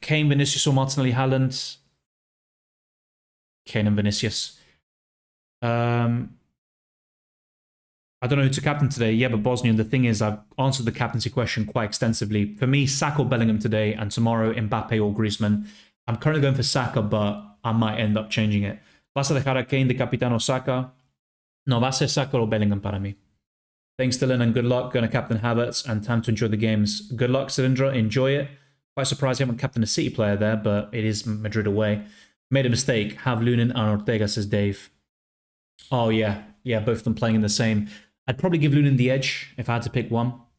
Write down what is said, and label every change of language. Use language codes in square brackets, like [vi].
[en] Kane, Vinicius, or Martinelli, Haaland. Kane and Vinicius. I don't know who to captain today. Yeah, but Bosnian, the thing is, I've answered the captaincy question quite extensively. For me, Saka or Bellingham today, and tomorrow, Mbappe or Griezmann. I'm currently going for Saka, but I might end up changing it. [es] ¿Vas a dejar a Kane de capitán o Saka? No, va a ser Saka o Bellingham para mí. [en] Thanks, Dylan, and good luck. Going to captain Havertz and time to enjoy the games. Good luck, Cylindra. Enjoy it. Quite surprised I haven't captained a City player there, but it is Madrid away. Made a mistake. Have Lunin and Ortega, says Dave. Oh, yeah. Yeah, both of them playing in the same. I'd probably give Lunin the edge if I had to pick one.